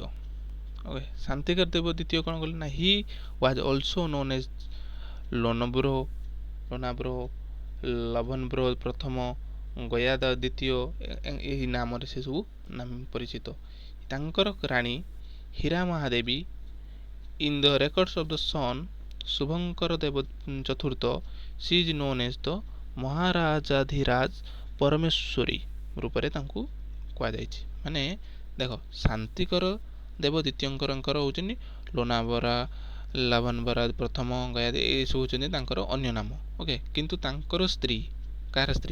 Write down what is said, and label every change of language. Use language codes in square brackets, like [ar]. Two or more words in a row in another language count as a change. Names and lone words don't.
[or] ଓକେ, ଶାନ୍ତିକର ଦେବ ଦ୍ୱିତୀୟ କ'ଣ କଲେ? ନା [en] he was also known as [or] ଲୋନାବ୍ରୋ ଲବନବ୍ରୋ ପ୍ରଥମ, ଗୟାଦ ଦ୍ୱିତୀୟ, ଏହି ନାମରେ ସେ ସବୁ ପରିଚିତ। ତାଙ୍କର ରାଣୀ ହୀରା ମହାଦେବୀ [en] in the records of the son ଶୁଭଙ୍କର ଦେବ ଚତୁର୍ଥ she is known as the [or] ମହାରାଜାଧିରାଜ ପରମେଶ୍ୱରୀ ରୂପରେ ତାଙ୍କୁ କୁହାଯାଇଛି। ମାନେ ଦେଖ ଶାନ୍ତିକର ଦେବ ଦ୍ୱିତୀୟଙ୍କରଙ୍କର ହେଉଛନ୍ତି ଲୋନାବରା ଲାଭାନବରା ପ୍ରଥମ ଗୟାଦୀ ଏସବୁ ହେଉଛନ୍ତି ତାଙ୍କର ଅନ୍ୟ ନାମ। ଓକେ, କିନ୍ତୁ ତାଙ୍କର ସ୍ତ୍ରୀ କାହାର ସ୍ତ୍ରୀ?